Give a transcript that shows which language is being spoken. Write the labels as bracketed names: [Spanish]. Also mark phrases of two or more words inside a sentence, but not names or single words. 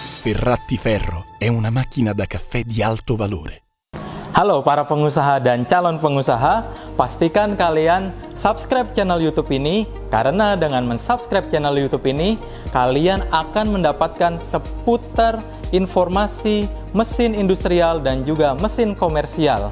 [Italian] Ferrati Ferro è una macchina da caffè di alto valore. [Indonesian] Halo para pengusaha dan calon pengusaha, pastikan kalian subscribe channel YouTube ini karena dengan mensubscribe channel YouTube ini, kalian akan mendapatkan seputar informasi mesin industrial dan juga mesin komersial.